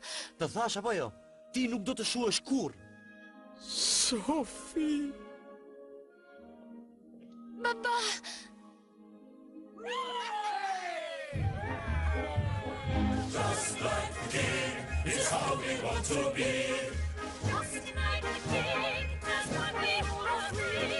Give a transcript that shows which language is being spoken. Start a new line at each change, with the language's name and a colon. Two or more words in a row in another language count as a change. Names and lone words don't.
Albanian: Të thash apo jo? Ti nuk do të shuhesh kur. Sophie! Baba!
English: Just like the king is how we want to be. Just like the king, that's what we want to be.